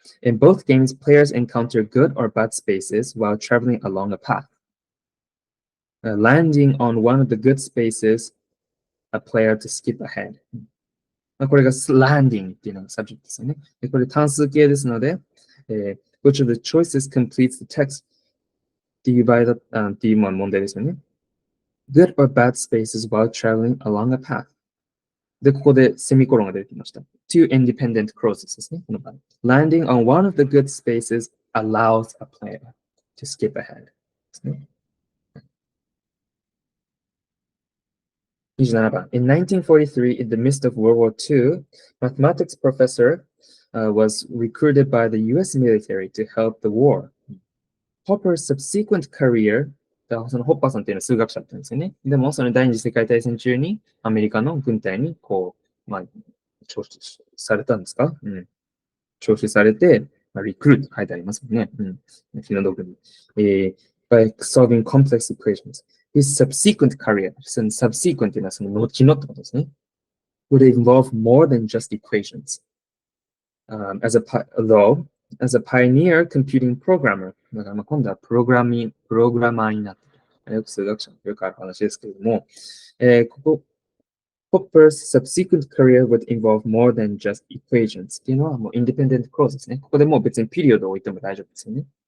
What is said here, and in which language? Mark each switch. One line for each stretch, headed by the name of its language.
English: In both games, players encounter good or bad spaces while traveling along a path. Landing on one of the good spaces, a player to skip ahead.
Japanese: これが landing っていうのが subject ですよね。でこれ単数形ですので、
English: which of the choices completes the text
Japanese: っていう場合だっていう問題ですよね。
English: Good or bad spaces while traveling along a path.
Japanese: で、ここでセミコロンが出てきました。
English: Two independent clauses
Japanese: ですね。この場合。
English: Landing on one of the good spaces allows a player to skip ahead
Japanese: ですね。 27番。
English: In 1943, in the midst of World War II, mathematics professor was recruited by the US military to help the war. Hopper's subsequent career
Japanese: そのホッパーさんっていうのは数学者だったんですよね。でも、その第二次世界大戦中にアメリカの軍隊に徴収されたんですか？徴収されて、リクルート書いてありますよね。気の毒に。
English: by solving complex equations. his subsequent career,
Japanese: その subsequent というのはその後のってことですね。
English: would involve more than just equations. Though, as a pioneer computing programmer,
Japanese: だから今度はプログラマーになって、よく数学者のよくある話ですけれども、
English: Popper's subsequent career would involve more than just equations
Japanese: っていうのはもう independent clause ですね。ここでもう別にピリオドを置いても大丈夫ですよね。